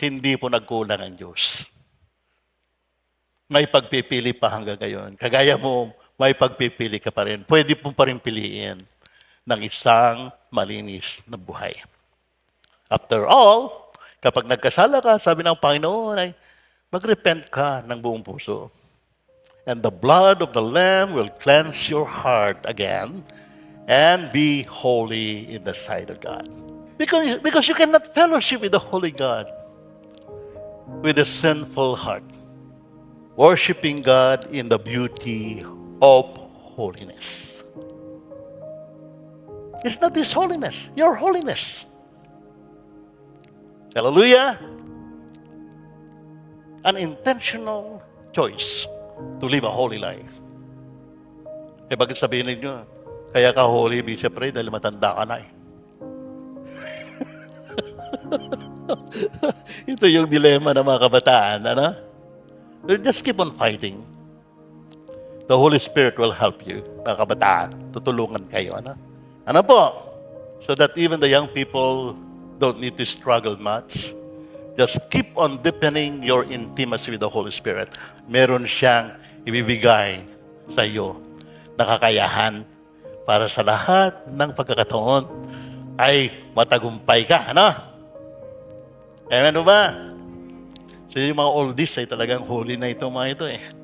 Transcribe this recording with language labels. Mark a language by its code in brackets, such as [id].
[tl] Hindi po nagkulang ang Diyos. May pagpipili pa hanggang ngayon. Kagaya mo, may pagpipili ka pa rin. Pwede po pa rin piliin ng isang malinis na buhay. After all, kapag nagkasala ka, sabi ng Panginoon ay mag-repent ka ng buong puso. [en] and the blood of the Lamb will cleanse your heart again and be holy in the sight of God. Because you cannot fellowship with the Holy God with a sinful heart, worshiping God in the beauty of holiness. It's not His holiness, your holiness. Hallelujah! An intentional choice to live a holy life. [tl] Eh bakit sabihin ninyo, kaya ka holy, Bishop Ray, dahil matanda ka na eh. Ito yung dilema ng mga kabataan, ano? [en] Just keep on fighting. The Holy Spirit will help you, mga kabataan. [tl] Tutulungan kayo, ano? Ano po? [en] So that even the young people don't need to struggle much. Just keep on deepening your intimacy with the Holy Spirit. [tl] Meron siyang ibibigay sa iyo na kakayahan para sa lahat ng pagkakataon ay matagumpay ka, ano? Amen ba? So yung mga oldies ay talagang holy na itong mga ito eh.